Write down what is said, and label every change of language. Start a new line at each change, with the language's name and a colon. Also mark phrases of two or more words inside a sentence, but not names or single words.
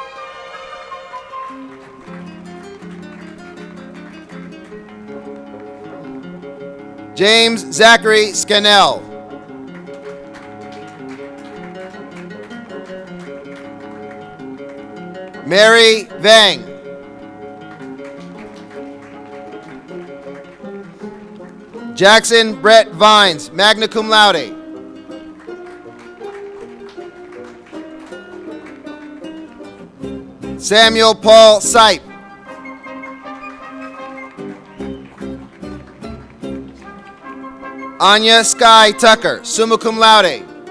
English: James Zachary Scannell. Mary Vang. Jackson Brett Vines,
Latin: magna cum laude.
English: Samuel Paul Sipe. Anya Sky Tucker,
Latin: summa cum laude.